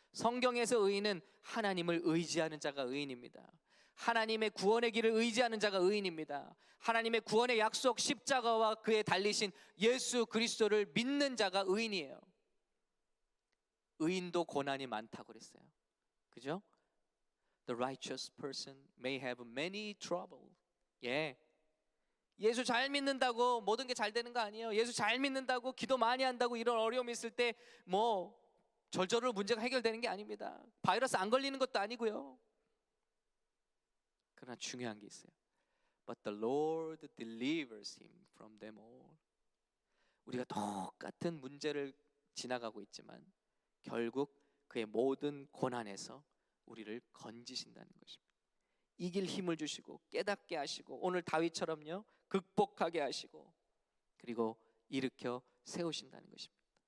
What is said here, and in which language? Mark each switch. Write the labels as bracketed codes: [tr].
[ko] 성경에서 의인은 하나님을 의지하는 자가 의인입니다. 하나님의 구원의 길을 의지하는 자가 의인입니다. 하나님의 구원의 약속 십자가와 그의 달리신 예수 그리스도를 믿는 자가 의인이에요. 의인도 고난이 많다고 그랬어요. 그죠? [en] The righteous person may have many trouble. [ko] 예수 잘 믿는다고 모든 게 잘 되는 거 아니에요. 예수 잘 믿는다고 기도 많이 한다고 이런 어려움이 있을 때 절절로 문제가 해결되는 게 아닙니다. 바이러스 안 걸리는 것도 아니고요. 그러나 중요한 게 있어요. [en] But the Lord delivers him from them all. [ko] 우리가 똑같은 문제를 지나가고 있지만 결국 그의 모든 고난에서 우리를 건지신다는 것입니다. 이길 힘을 주시고 깨닫게 하시고 오늘 다윗처럼요 극복하게 하시고 그리고 일으켜 세우신다는 것입니다.